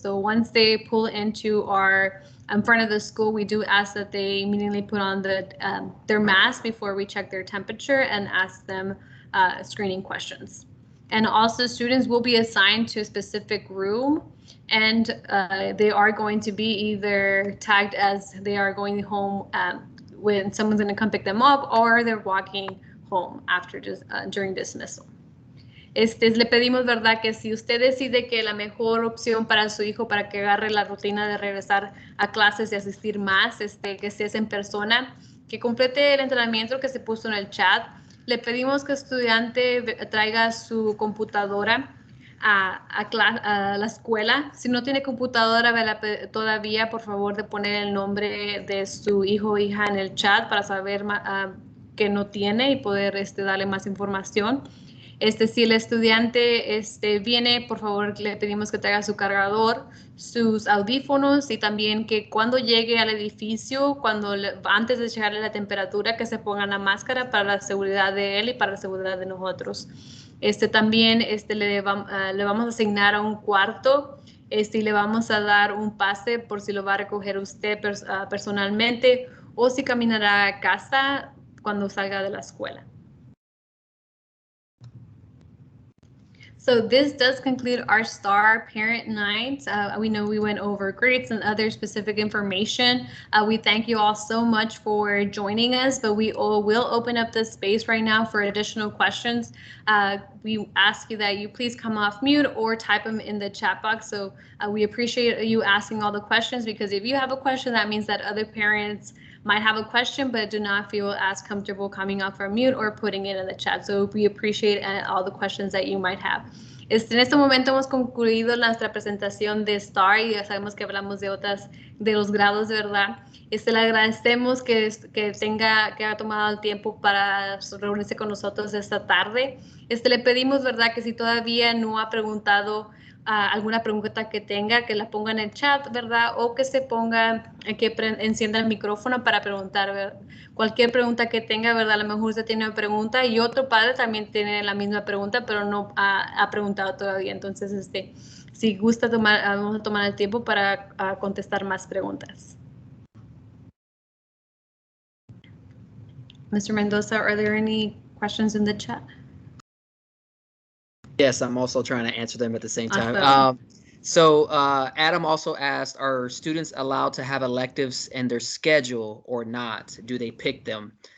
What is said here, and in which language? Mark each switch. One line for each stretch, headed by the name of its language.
English: So once they pull into in front of the school, we do ask that they immediately put on their mask before we check their temperature and ask them screening questions. And also students will be assigned to a specific room, and they are going to be either tagged as they are going home when someone's going to come pick them up, or they're walking home after during dismissal.
Spanish: Le pedimos, ¿verdad?, que si usted decide que la mejor opción para su hijo para que agarre la rutina de regresar a clases y asistir más, que si es en persona, que complete el entrenamiento que se puso en el chat. Le pedimos que el estudiante traiga su computadora a la escuela. Si no tiene computadora todavía, por favor de poner el nombre de su hijo o hija en el chat para saber que no tiene y poder darle más información. Si el estudiante viene, por favor le pedimos que traiga su cargador, sus audífonos, y también que cuando llegue al edificio, antes de checarle la temperatura, que se ponga la máscara para la seguridad de él y para la seguridad de nosotros. También le vamos a asignar a un cuarto, y le vamos a dar un pase por si lo va a recoger usted personalmente, o si caminará a casa cuando salga de la escuela.
English: So this does conclude our STAAR Parent Night. We know we went over grades and other specific information. We thank you all so much for joining us, but we will open up the space right now for additional questions. We ask you that you please come off mute or type them in the chat box. So we appreciate you asking all the questions, because if you have a question, that means that other parents might have a question but do not feel as comfortable coming off our mute or putting it in the chat. So we appreciate all the questions that you might have.
Spanish: En este momento hemos concluido nuestra presentación de STAAR, y ya sabemos que hablamos de los grados, ¿verdad? Le agradecemos que haya tomado el tiempo para reunirse con nosotros esta tarde. Le pedimos, ¿verdad?, que si todavía no ha preguntado alguna pregunta que tenga, que la ponga en el chat, ¿verdad? O que se ponga, que encienda el micrófono para preguntar, ¿verdad? Cualquier pregunta que tenga, ¿verdad? A lo mejor usted tiene una pregunta y otro padre también tiene la misma pregunta, pero no ha preguntado todavía. Entonces, si gusta vamos a tomar el tiempo para contestar más preguntas.
English: Mr. Mendoza, are there any questions in the chat? Yes, I'm also trying to answer them at the same time. Awesome. So Adam also asked, are students allowed to have electives in their schedule or not? Do they pick them?